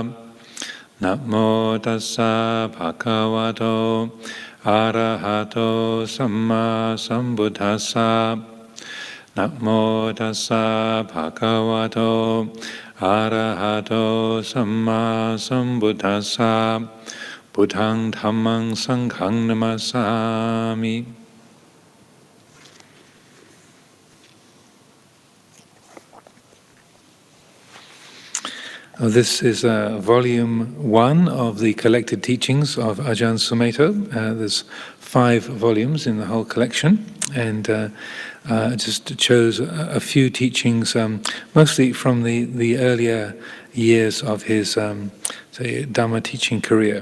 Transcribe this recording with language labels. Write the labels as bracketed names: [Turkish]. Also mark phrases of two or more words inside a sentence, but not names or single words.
[Pali] Namo tassa bhagavato arahato samma sambuddhassa. Namo tassa bhagavato arahato samma sambuddhassa. Buddhang dhammang sanghang namasami. [English] This is volume 1 of the collected teachings of Ajahn Sumedho. There's 5 volumes in the whole collection, and just chose a few teachings, mostly from the earlier years of his say Dhamma teaching career.